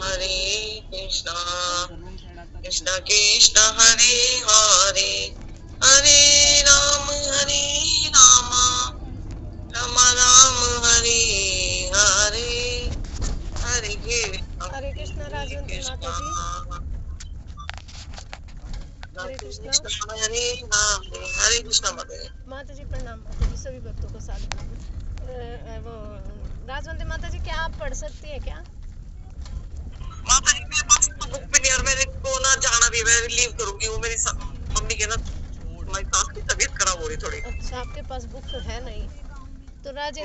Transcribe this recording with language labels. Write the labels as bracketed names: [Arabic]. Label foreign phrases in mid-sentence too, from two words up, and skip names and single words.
[Sanskrit] कृष्ण कृष्ण हरे हरे हरे राम राम राम हरे हरे हरे [Hindi] कृष्ण राजवंती माता जी। हरे कृष्ण माता जी प्रणाम। माता जी सभी भक्तों को सादर वो राजवंती माता जी क्या आप पढ़ सकती है क्या? माता जी मेरे पास तो बुक भी नहीं और मेरे को ना जाना भी, मैं लीव करूंगी। वो मेरी मम्मी के ना मेरी सास की तबीयत खराब हो रही थोड़ी। अच्छा आपके पास बुक है नहीं तो राजेंद्र